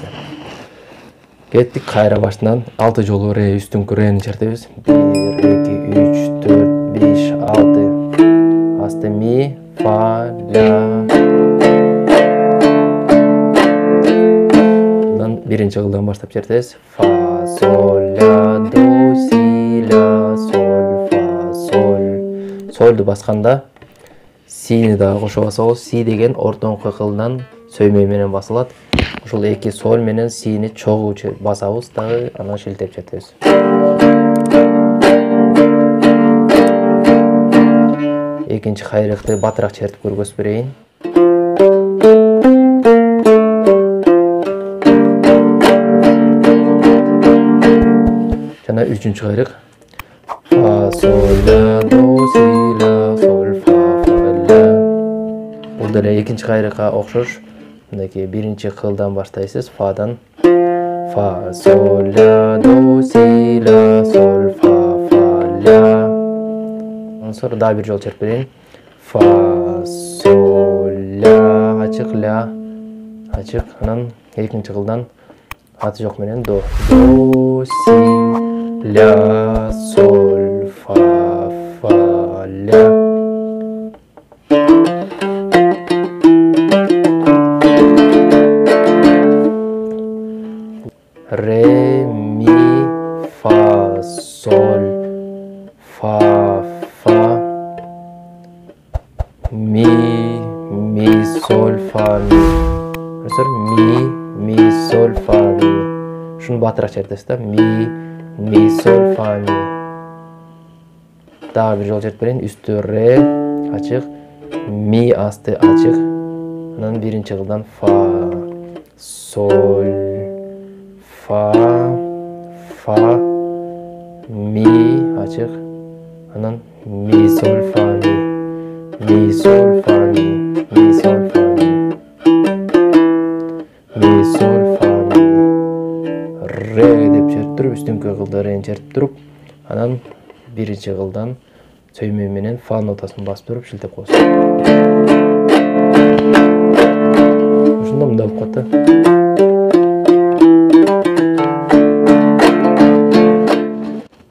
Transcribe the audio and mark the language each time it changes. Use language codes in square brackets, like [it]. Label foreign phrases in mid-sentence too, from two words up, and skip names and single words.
[ky] Кеттик кайра башынан 6 жолу ре үстүңкү рени чертебиз. 1, 2, 3, 4, 5, 6. Асты ми, фа, ля. Мындан биринчи кылдан баштап чертебиз. Фа, соль, ля, до, си, ля, соль, фа, соль. Сольду басканда сини дагы кошо басабыз. Си деген ортоңку кылдан сөймөй менен басылат. Ушул эки соль менен сини чогуу басабыз дагы, анан шилтеп чертебиз. Экинчи кайрыкты батыраак чертип көрсөтүп берейин. Жана үчүнчү кайрык. Фа, соль, ля, до, си, ля, соль, фа, фа, ля. Бул деле экинчи кайрыкка окшош. Мынакей биринчи кылдан баштайсыз. Фадан. Фа, соль, ля, до, си, ля, соль, фа, фа, ля. Андан sonra дагы бир жолу чертип берейин. Фа, соль, ля, ачык, ля, ачык. Анан экинчи кылдан аты жок менен до. До, си, ля, соль, фа, фа, ля. Ре, ми, фа, соль, фа, фа, ми, соль, фа, ми. Ми, соль, фа, ми. Шуну батыраак чертесиз да. Ми, соль, фа, ми. Дагы бир жолу чертип берейин. Үстү ре, ачык, ми асты ачык. Анан биринчи кылдан фа, соль, фа, фа, ми ачык. Анан ми, соль, фа, ми. Ми, соль, фа, ми. Ми, соль, фа, ми. Ми, соль, фа, ми. Ре деп чертип туруп, үстүңкү кылды рени чертип туруп, анан биринчи кылдан сөймө менен фа нотасын басып туруп шилтеп коесуз. Ушунда мындай болуп калат да.